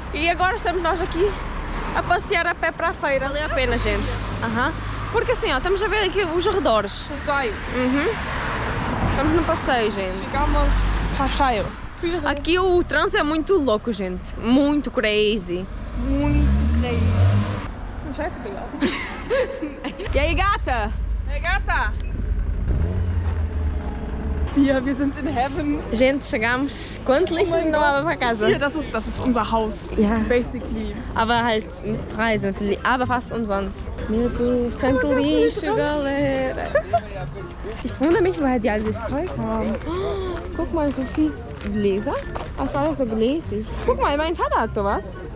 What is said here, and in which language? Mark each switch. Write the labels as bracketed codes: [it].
[pt] E agora estamos nós aqui a passear a pé para a feira. Valeu a pena, gente. Porque assim, ó, estamos a ver aqui os arredores. Passeio. Estamos no passeio, gente. Chegamos passeio. Aqui o trânsito é muito louco, gente. Muito crazy. Muito crazy. [de] Ist ein Scheiße gelaufen. [pt] E aí, gata? Hey, Gata! [de] Ja, wir sind in [en] heaven. [pt] Gente, chegamos. Quanto lixo não dava para casa? [de] Hier, das ist unser Haus. Ja. [en] Basically. [de] Aber halt mit Preis natürlich. Aber fast umsonst. [pt] Meu Deus, tanto lixo, galera. [de] Ich wundere mich, woher die all das Zeug haben. Guck mal, so viel Gläser. Was ist alles so gläsig? Guck mal, mein Vater hat sowas.